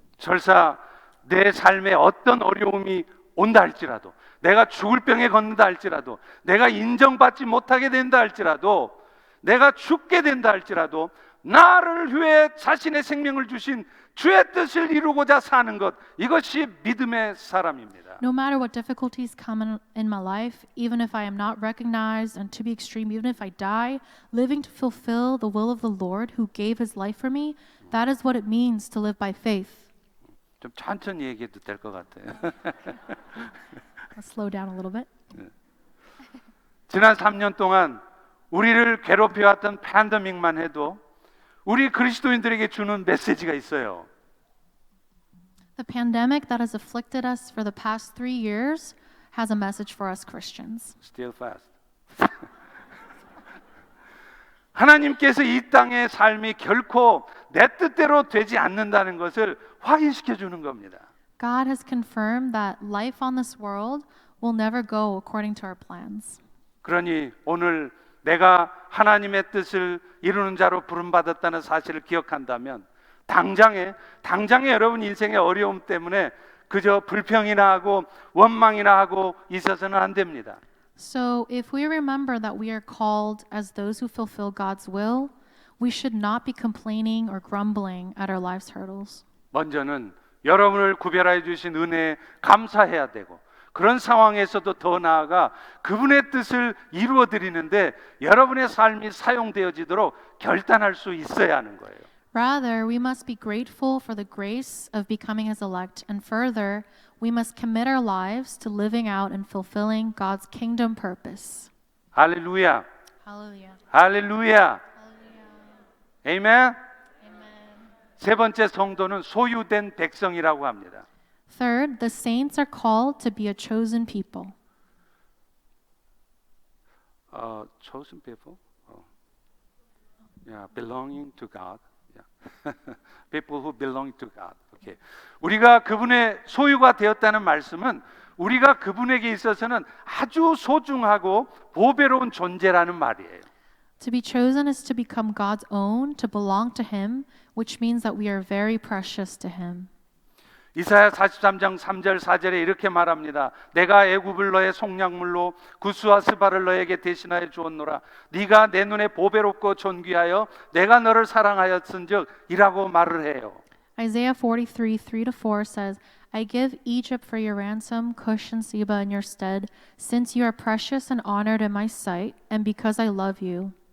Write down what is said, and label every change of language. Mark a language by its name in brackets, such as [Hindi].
[Korean] 설사 내 삶에 어떤 어려움이 온다 할지라도, 내가 죽을 병에 걷는다 할지라도, 내가 인정받지 못하게 된다 할지라도, 내가 죽게 된다 할지라도 나를 위해 자신의 생명을 주신 주의 뜻을 이루고자 사는 것, 이것이 믿음의 사람입니다. [English] No matter what difficulties come in my life, even if I am not recognized, and to be extreme, even if I die, living to fulfill the will of the Lord who gave his life for me, that is what it means to live by faith. [Korean] 좀 천천히 얘기해도 될 것 같아요. [English] I'll slow down a little bit. [Korean] 지난 3년 동안 우리를 괴롭혀왔던 팬데믹만 해도 우리 그리스도인들에게 주는 메시지가 있어요. [English] The pandemic that has afflicted us for the past 3 years has a message for us Christians. Still fast. [Korean] 하나님께서 이 땅의 삶이 결코 내 뜻대로 되지 않는다는 것을 확인시켜 주는 겁니다. [English] God has confirmed that life on this world will never go according to our plans. [Korean] 그러니 오늘 내가 하나님의 뜻을 이루는 자로 부름받았다는 사실을 기억한다면 당장에 여러분 인생의 어려움 때문에 그저 불평이나 하고 원망이나 하고 있어서는 안 됩니다. [English] So if we remember that we are called as those who fulfill God's will, we should not be complaining or grumbling at our life's hurdles. [Korean] 먼저는 여러분을 구별하여 주신 은혜에 감사해야 되고 그런 상황에서도 더 나아가 그분의 뜻을 이루어 드리는데 여러분의 삶이 사용되어지도록 결단할 수 있어야 하는 거예요. [English] Rather, we must be grateful for the grace of becoming his elect, and further, we must commit our lives to living out and fulfilling God's kingdom purpose. [Korean] 할렐루야. [English] Hallelujah. [Korean] 할렐루야. [English] Hallelujah. [Korean] 아멘. [English] Amen. [Korean] 세 번째 성도는 소유된 백성이라고 합니다. [English] Third, the saints are called to be a chosen people. Chosen people. Yeah, belonging to God. Yeah. People who belong to God. Okay. [Korean] 우리가 그분의 소유가 되었다는 말씀은 우리가 그분에게 있어서는 아주 소중하고 보배로운 존재라는 말이에요. [English] To be chosen is to become God's own, to belong to him, which means that we are very precious to him. [Korean] 이사야 43장 3절 4절에 이렇게 말합니다. 내가 애굽을 너의 속량물로 구스와 스바를 너에게 대신하여 주었노라. 네가 내 눈에 보배롭고 존귀하여 내가 너를 사랑하였은즉 이라고 말을 해요. [English] Isaiah 43, 3-4 says, I give Egypt for your ransom, Cush and Seba in your stead, since you are precious and honored in my sight, and because I love you.